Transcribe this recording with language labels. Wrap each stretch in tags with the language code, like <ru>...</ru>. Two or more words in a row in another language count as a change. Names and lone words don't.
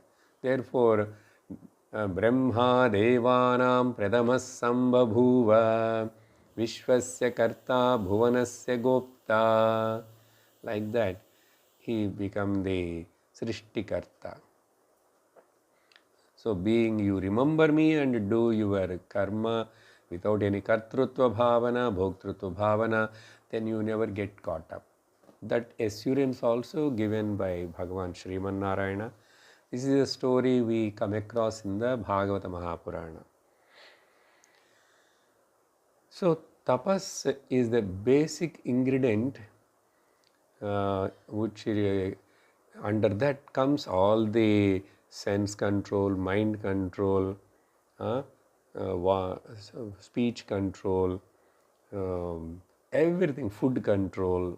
<en>Therefore,</en> <sa>ब्रह्मा देवानां प्रथमः सम्बभूव विश्वस्य कर्ता भुवनस्य गोप्ता.</sa> <en>Like that, he become the Srishtikarta. So, being you remember me and do your karma without any</en> <sa>कर्तृत्व भावना, भोक्तृत्व भावना,</sa> <en>then you never get caught up. That assurance also given by Bhagavan Sriman Narayana. This is a story we come across in the Bhagavata Mahapurana. So, tapas is the basic ingredient which under that comes all the sense control, mind control, speech control, everything, food control.</en>